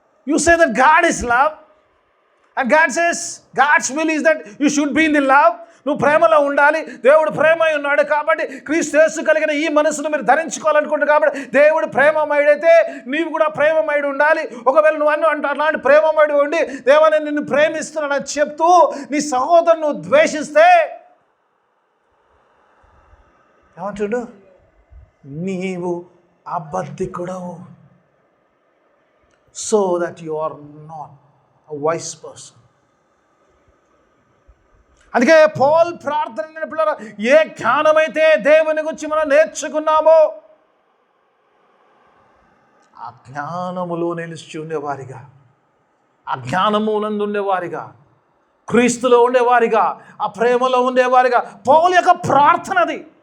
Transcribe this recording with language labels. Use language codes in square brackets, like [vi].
[en] You say that God is love, and God says God's will is that you should be in the love. [te] నువ్వు ప్రేమలో ఉండాలి, దేవుడు ప్రేమై ఉన్నాడు కాబట్టి క్రీస్తు యేసు కలిగిన ఈ మనసును మీరు ధరించుకోవాలనుకుంటారు కాబట్టి దేవుడు ప్రేమమయుడైతే నీవు కూడా ప్రేమమయుడు ఉండాలి. ఒకవేళ నువ్వు అలాంటి ప్రేమమయుడు ఉండి దేవా నేను నిన్ను ప్రేమిస్తున్నానని చెప్తూ నీ సహోదరుని నువ్వు ద్వేషిస్తే ఏమంటుడు? నీవు అబద్ధికుడవు. [en] So that you are not a wise person. [te] అందుకే పౌలు ప్రార్థన పిల్లల ఏ జ్ఞానమైతే దేవుని గురించి మనం నేర్చుకున్నామో ఆ జ్ఞానములో నిలిచి ఉండేవారిగా, ఆ జ్ఞానమునందు ఉండేవారిగా, క్రీస్తులో ఉండేవారిగా, ఆ ప్రేమలో ఉండేవారిగా పౌలు యొక్క ప్రార్థనది.